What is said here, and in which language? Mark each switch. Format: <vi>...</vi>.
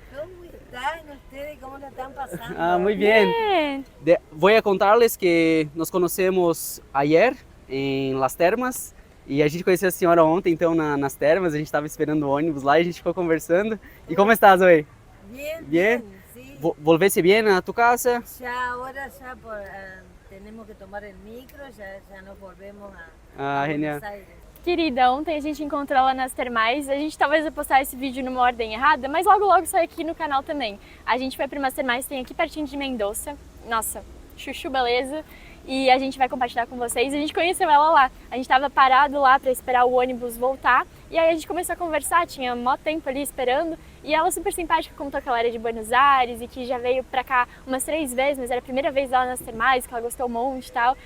<es>¿Cómo están ustedes? ¿Cómo la están pasando? Muy bien. Voy a contarles que nos conocemos ayer</es> <pt>em</pt> <es>Las Termas.</es> <pt>E a gente conheceu a senhora ontem, então, nas termas. A gente estava esperando o ônibus lá e a gente ficou conversando. E como estás hoje?</pt> <es>Bien, sí. ¿Volveste bien a tu casa? Ya ahora tenemos que tomar el micro, ya nos volvemos a genial. Buenos Aires.</es> <pt>Querida, ontem a gente encontrou ela nas termais, a gente talvez vai postar esse vídeo numa ordem errada, mas logo sai aqui no canal também. A gente foi para umas termais, tem aqui pertinho de Mendoza, nossa, chuchu beleza, e a gente vai compartilhar com vocês. A gente conheceu ela lá, a gente estava parado lá para esperar o ônibus voltar, e aí a gente começou a conversar, tinha mó tempo ali esperando, e ela super simpática, contou que ela era de Buenos Aires e que já veio pra cá umas 3 vezes, mas era a primeira vez dela nas termais, que ela gostou um monte e tal.</pt>